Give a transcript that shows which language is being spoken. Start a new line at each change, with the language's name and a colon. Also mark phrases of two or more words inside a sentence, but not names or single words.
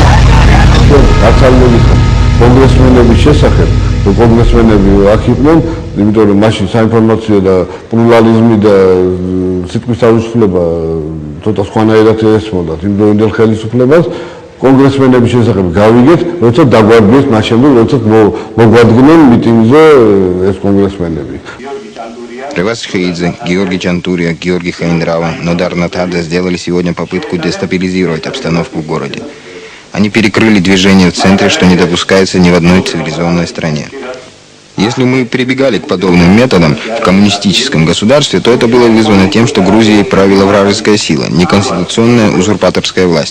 Georgian: გასავლელი კონგრესმენების შესახებ კონგრესმენები აქ იყვნენ, იმიტომ რომ მაშინ საინფორმაციო და პლურალიზმი და სიტყვის თავისუფლება ცოტა სხვანაირად ესმოდათ იმ დროინდელ ხელისუფლებას. კონგრესმენების შესახებ გავიგეთ, როცა დაგვარბიეს მას შემდეგ, როცა მოგვადგნენ მიტინგზე ეს კონგრესმენები.
Russian: Ревас Хейдзе, Георгий Чантурия, Георгий Хайндрава, Нодар Натадзе сделали сегодня попытку дестабилизировать обстановку в городе. Они перекрыли движение в центре, что не допускается ни в одной цивилизованной стране. Если мы прибегали к подобным методам в коммунистическом государстве, то это было вызвано тем, что Грузией правила вражеская сила, неконституционная узурпаторская власть.